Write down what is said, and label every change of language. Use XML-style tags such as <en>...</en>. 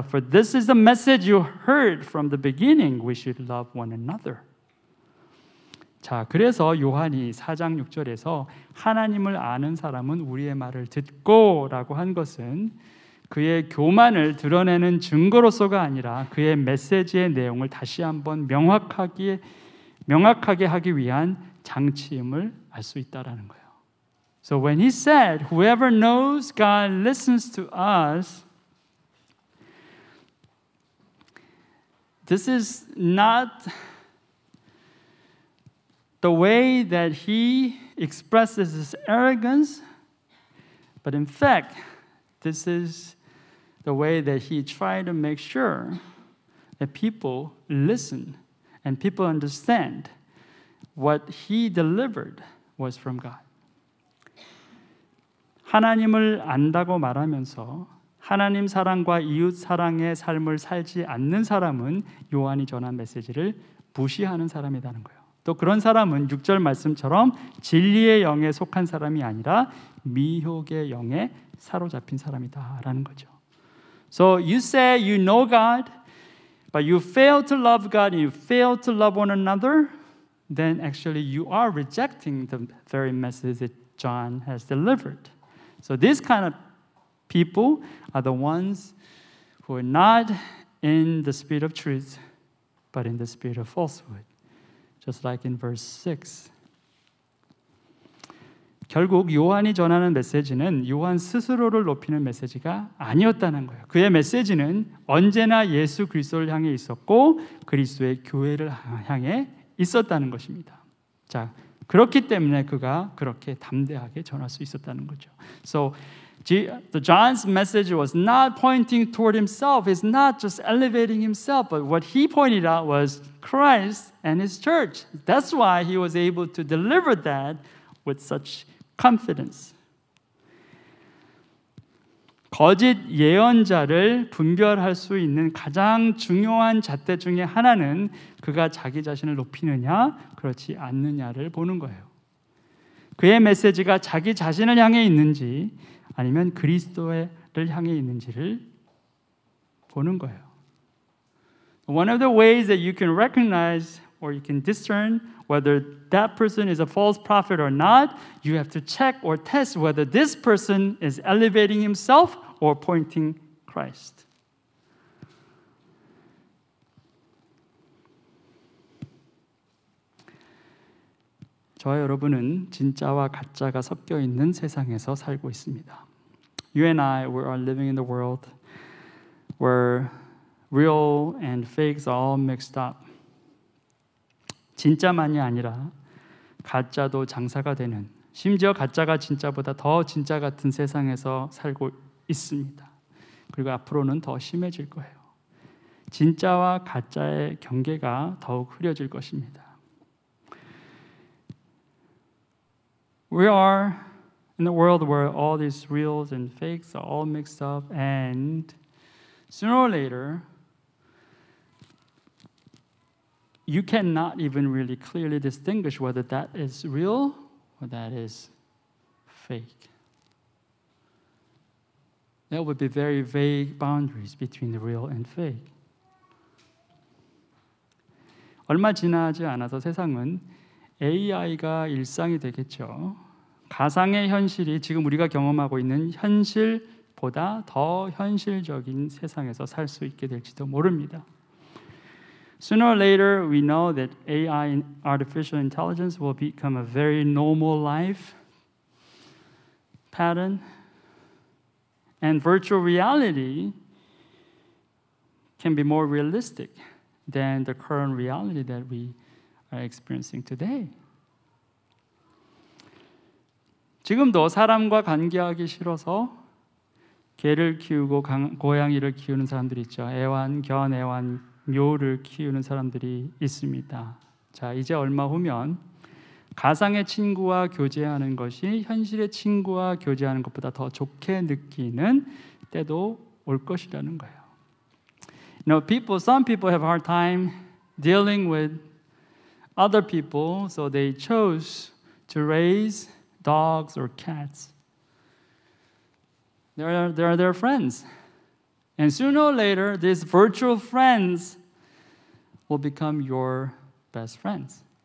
<en>For this is the message you heard from the beginning. We should love one another.</en> <ko>자, 그래서 요한이 4장 6절에서 하나님을 아는 사람은 우리의 말을 듣고 라고 한 것은 그의 교만을 드러내는 증거로서가 아니라 그의 메시지의 내용을 다시 한번 명확하게 하기 위한 장치임을 알 수 있다라는 거예요.</ko> <en>So when he said, whoever knows God listens to us, this is not the way that he expresses his arrogance, but in fact, this is the way that he tried to make sure that people listen and people understand what he delivered was from God.</en> <ko>하나님을 안다고 말하면서 하나님 사랑과 이웃 사랑의 삶을 살지 않는 사람은 요한이 전한 메시지를 무시하는 사람이라는 거예요. 또 그런 사람은 6절 말씀처럼 진리의 영에 속한 사람이 아니라 미혹의 영에 사로잡힌 사람이다라는 거죠.</ko> <en>So you say you know God, but you fail to love God and you fail to love one another, then actually you are rejecting the very message that John has delivered. So these kind of people are the ones who are not in the spirit of truth, but in the spirit of falsehood. Just like in verse 6.</en> <ko>결국 요한이 전하는 메시지는 요한 스스로를 높이는 메시지가 아니었다는 거예요. 그의 메시지는 언제나 예수 그리스도를 향해 있었고 그리스도의 교회를 향해 있었다는 것입니다. 자, 그렇기 때문에 그가 그렇게 담대하게 전할 수 있었다는 거죠.</ko> <en>So John's message was not pointing toward himself. It's not just elevating himself, but what he pointed out was Christ and his church. That's why he was able to deliver that with such confidence.</en> <ko>거짓 예언자를 분별할 수 있는 가장 중요한 잣대 중에 하나는 그가 자기 자신을 높이느냐 그렇지 않느냐를 보는 거예요. 그의 메시지가 자기 자신을 향해 있는지 아니면 그리스도를 향해 있는지를 보는 거예요.</ko> <en>One of the ways that you can recognize or you can discern whether that person is a false prophet or not, you have to check or test whether this person is elevating himself or pointing Christ.</en> <ko>저와 여러분은 진짜와 가짜가 섞여 있는 세상에서 살고 있습니다.</ko> <en>You and I, we are living in the world where real and fakes are all mixed up.</en> <ko>진짜만이 아니라 가짜도 장사가 되는, 심지어 가짜가 진짜보다 더 진짜 같은 세상에서 살고 있습니다. 그리고 앞으로는 더 심해질 거예요. 진짜와 가짜의 경계가 더욱 흐려질 것입니다.</ko> <en>We are in a world where all these reals and fakes are all mixed up, and sooner or later you cannot even really clearly distinguish whether that is real or that is fake. There would be very vague boundaries between the real and fake.</en> <ko>얼마 지나지 않아서 세상은 AI가 일상이 되겠죠. 가상의 현실이 지금 우리가 경험하고 있는 현실보다 더 현실적인 세상에서 살 수 있게 될지도 모릅니다.</ko> <en>Sooner or later, we know that AI and artificial intelligence will become a very normal life pattern, and virtual reality can be more realistic than the current reality that we are experiencing today.</en> <ko>지금도 사람과 관계하기 싫어서 개를 키우고 고양이를 키우는 사람들이 있죠. 애완견, 애완묘를 키우는 사람들이 있습니다. 자, 이제 얼마 후면 가상의 친구와 교제하는 것이 현실의 친구와 교제하는 것보다 더 좋게 느끼는 때도 올 것이라는 거예요.</ko> <en>You know, some people have a hard time dealing with other people, so they chose to raise dogs or cats. They're their friends. And sooner or later, these virtual friends will become your best friends.</en>